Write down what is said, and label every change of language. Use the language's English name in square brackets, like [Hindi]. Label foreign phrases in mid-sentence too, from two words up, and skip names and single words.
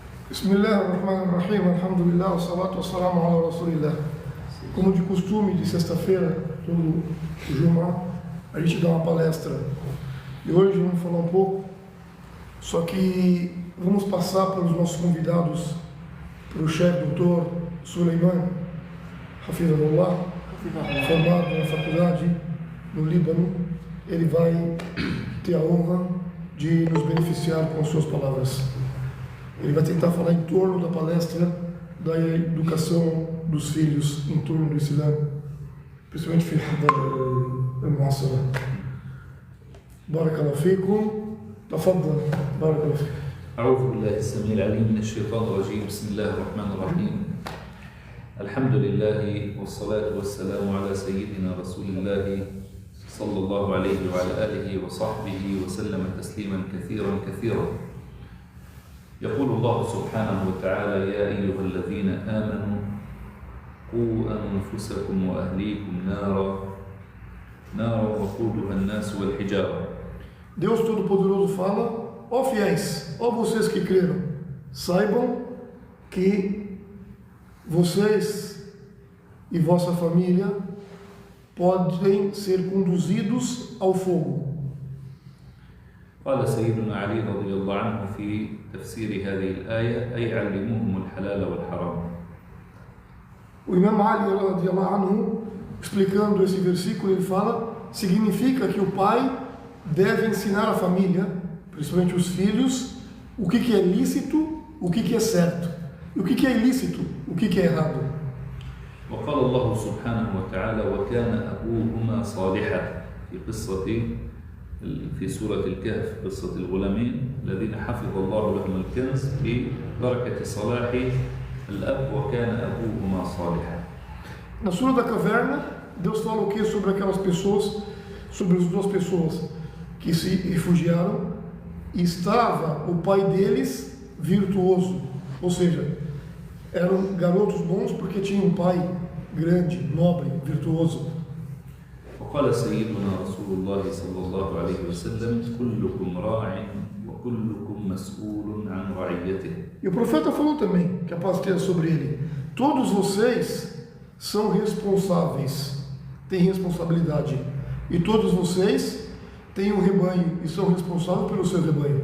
[Arabic] بسم الله الرحمن الرحيم، الحمد لله، الصلاة والسلام على رسول الله. [Portuguese] Como de costume, de sexta-feira, todo o Jumá, a gente dá uma palestra. E hoje vamos falar um pouco, só que vamos passar para os nossos convidados, para o chefe doutor Suleiman Hafizahullah, formado na faculdade no Líbano. Ele vai ter a honra de nos beneficiar com as suas palavras. Ele vai tentar falar em torno da palestra da educação dos filhos em torno do Islã, principalmente filho da nossa. [Arabic] بارك الله فيكم. تفضل. بارك الله فيكم. أعوذ بالله السميع العليم من الشيطان الرجيم. بسم الله الرحمن الرحيم. الحمد لله والصلاة والسلام على سيدنا رسول الله صلى الله عليه وعلى آله وصحبه وسلم تسليما كثيرا كثيرا. يقول الله سبحانه وتعالى: يا أيها الذين آمنوا قوا أنفسكم وأهليكم نارا وقودها الناس والحجارة. [Portuguese] Deus Todo-Poderoso fala: ó fiéis, ó vocês que creram, saibam que vocês e vossa família podem ser conduzidos ao fogo. [Arabic] قال سيدنا علي رضي الله عنه في تفسير هذه الآية: أي علموهم الحلال والحرام. [Portuguese] O Imam Ali [Arabic] رضي الله عنه, [Portuguese] explicando esse versículo, ele fala: significa que o pai deve ensinar a família, principalmente os filhos, o que é lícito, o que é certo, e o que é ilícito, o que é errado. [Arabic] وقال الله سبحانه وتعالى: وكان أبوهما صالحا في سورة الكهف، قصة الغلامين الذين حفظ الله لهم الكنز ببركة صلاح الأب وكان أبوهما صالحا. [Portuguese] Na Sura da Caverna, Deus fala o que sobre aquelas pessoas, sobre as duas pessoas que se refugiaram, e estava o pai deles virtuoso, ou seja, eram garotos bons porque tinham um pai grande, nobre, virtuoso. [Arabic] وقال سيدنا رسول الله صلى الله عليه وسلم: كلكم راع وكلكم مسؤول عن رعيته. [Portuguese] E o profeta falou também, que a paz esteja sobre ele: todos vocês são responsáveis, têm responsabilidade, e todos vocês têm um rebanho e são responsáveis pelo seu rebanho.